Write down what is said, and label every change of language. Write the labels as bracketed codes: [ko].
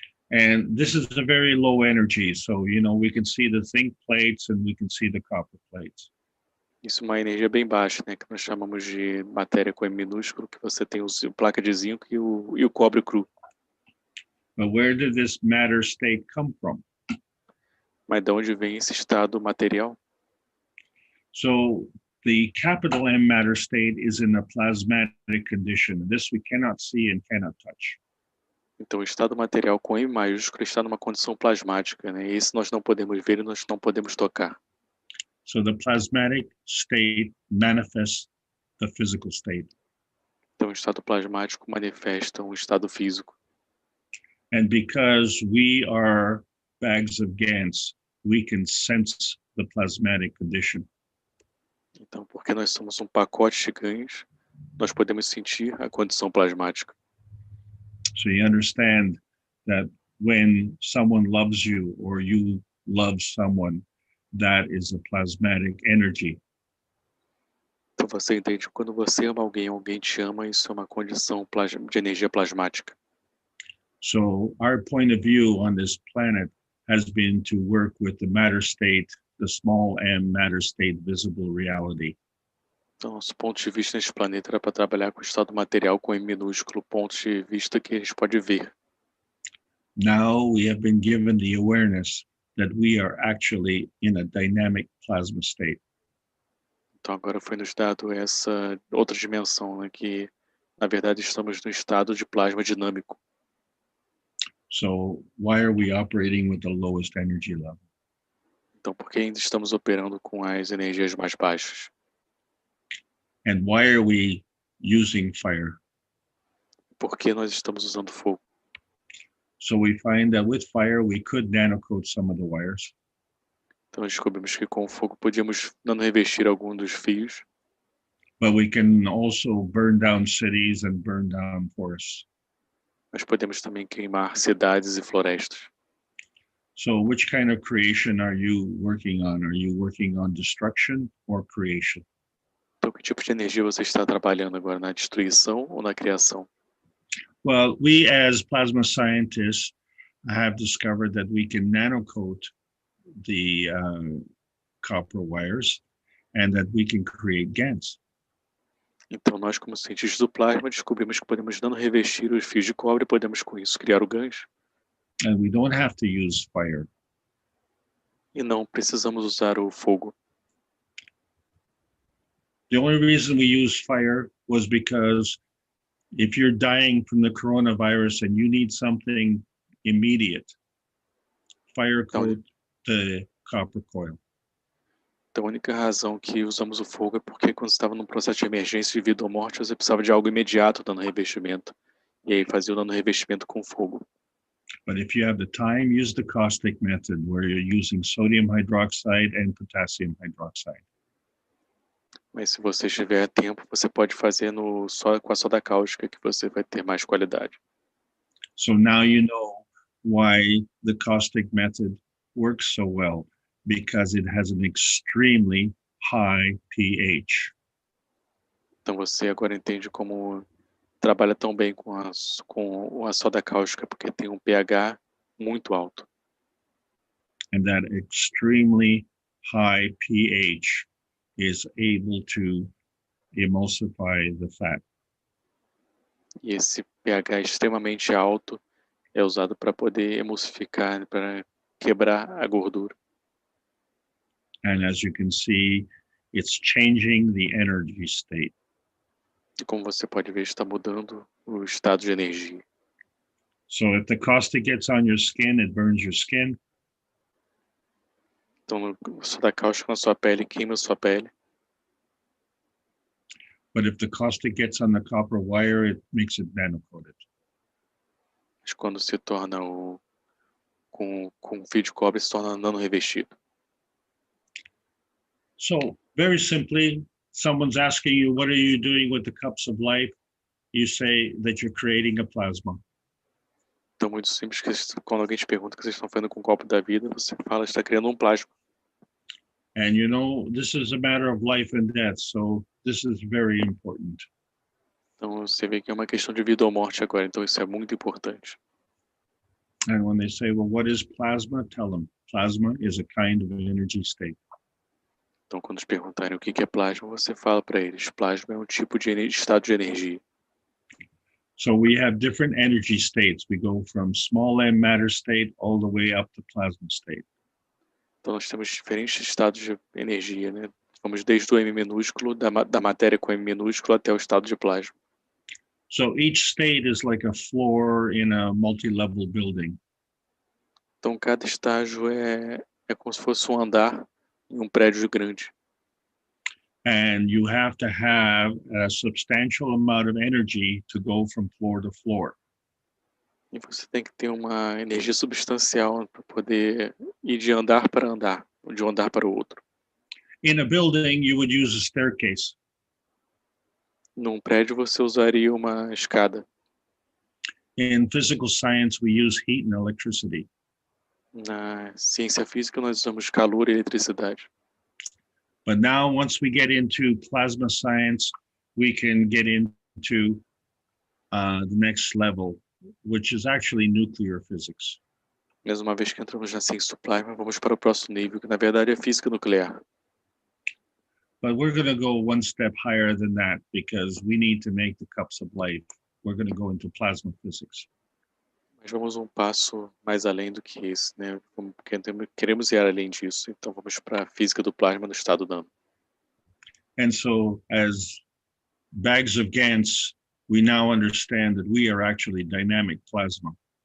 [en] And this is a very low energy. So, you know, we can see the zinc plates and we can see the copper plates. [pt] Isso é uma energia bem baixa, né, que nós chamamos de matéria com M minúsculo, que você tem a placa de zinco e o cobre cru. [en] But where did this matter state come from? [pt] Mas de onde vem esse estado material? [en] So the capital M matter state is in a plasmatic condition. This we cannot see and cannot touch. [pt] Então, o estado material com M maiúsculo está numa condição plasmática, né? E esse nós não podemos ver e nós não podemos tocar. [en] So the plasmatic state manifests the physical state. [pt] Então, o estado plasmático manifesta um estado físico. [en] And because we are bags of GANs, we can sense the plasmatic condition. [pt] Então, porque nós somos um pacote de ganhos, nós podemos sentir a condição plasmática. [en] So you understand that when someone loves you or you love someone, that is a plasmatic energy. [pt] Então, você entende que quando você ama alguém, alguém te ama, isso é uma condição de energia plasmática. [en] So our point of view on this planet has been to work with the matter state, the small m matter state visible reality. [pt] Então, nosso ponto de vista neste planeta era para trabalhar com o estado material com M minúsculo, ponto de vista que a gente pode ver. [en] Now we have been given the awareness that we are actually in a dynamic plasma state. [pt] Então, agora foi nos dado essa outra dimensão, né, que, na verdade, estamos no estado de plasma dinâmico. [en] So why are we operating with the lowest energy level? [pt] Então, por que ainda estamos operando com as energias mais baixas? [en] And why are we using fire? [pt] Por que nós estamos usando fogo? [en] So we find that with fire, we could nanocoat some of the wires. [pt] Então, descobrimos que com o fogo podíamos nano-revestir algum dos fios, [en] But we can also burn down cities and burn down forests. [pt] mas podemos também queimar cidades e florestas. [en] So which kind of creation are you working on? Are you working on destruction or creation? [pt] Então, que tipo de energia você está trabalhando agora? Na destruição ou na criação? [en] Well, we as plasma scientists have discovered that we can nanocoat the copper wires and that we can create GANs. [pt] Então, nós, como cientistas do plasma, descobrimos que podemos nano-revestir os fios de cobre e podemos, com isso, criar o gancho. [en] And we don't have to use fire. [pt] E não precisamos usar o fogo. [en] The only reason we use fire was because if you're dying from the coronavirus and you need something immediate, fire coat the copper coil. [pt] Então, a única razão que usamos o fogo é porque quando estava num processo de emergência de vida ou morte, você precisava de algo imediato dando revestimento. E aí fazia o dando revestimento com fogo. [en] But if you have the time, use the caustic method where you're using sodium hydroxide and potassium hydroxide. [pt] Mas se você tiver tempo, você pode fazer com a soda cáustica, que você vai ter mais qualidade. [en] So now you know why the caustic method works so well, because it has an extremely high pH. [pt] Então você agora entende como trabalha tão bem com a soda cáustica, porque tem um pH muito alto. [en] And that extremely high pH is able to emulsify the fat. [pt] E esse pH extremamente alto é usado para poder emulsificar, para quebrar a gordura. [en] And as you can see, it's changing the energy state. [pt] E como você pode ver, está mudando o estado de energia. [en] So if the caustic gets on your skin, it burns your skin. [pt] Então, o soda cáustica na sua pele queima a sua pele. [en] But if the caustic gets on the copper wire, it makes it nanocoated. [pt] Mas quando se torna com fio de cobre, se torna nano revestido. [en] So very simply, someone's asking you, what are you doing with the cups of life? You say that you're creating a plasma. [pt] Então, muito simples, que quando alguém te pergunta o que vocês estão fazendo com o copo da vida, você fala que está criando um plasma. [en] And you know, this is a matter of life and death, so this is very important. [pt] Então, você vê que é uma questão de vida ou morte agora, então isso é muito importante. [en] And when they say, well, what is plasma? Tell them, plasma is a kind of energy state. [pt] Então, quando te perguntarem o que é plasma, você fala para eles, plasma é um tipo de estado de energia. [en] So we have different energy states. We go from small m matter state all the way up to plasma state. [pt] Então, nós temos diferentes estados de energia, né? Vamos desde o M minúsculo, da matéria com M minúsculo, até o estado de plasma. [en] So each state is like a floor in a multi-level building. [pt] Então, cada estágio é como se fosse um andar em um prédio grande. [en] And you have to have a substantial amount of energy to go from floor to floor. [pt] E você tem que ter uma energia substancial para poder ir de andar para andar, de um andar para o outro. [en] In a building, you would use a staircase. [pt] Num prédio, você usaria uma escada. [en] In physical science, we use heat and electricity. [pt] Na ciência física, nós usamos calor e eletricidade. [en] But now, once we get into plasma science, we can get into the next level, which is actually nuclear physics. [pt] Mas uma vez que entramos na ciência do plasma, vamos para o próximo nível, que na verdade é física nuclear. [en] But we're going to go one step higher than that because we need to make the cups of life. We're going to go into plasma physics. [pt] Mas vamos um passo mais além do que esse, né? Porque queremos ir além disso, então vamos para a física do plasma no estado nano. [en] And so, as bags of GANs, we now understand that we are actually dynamic plasma.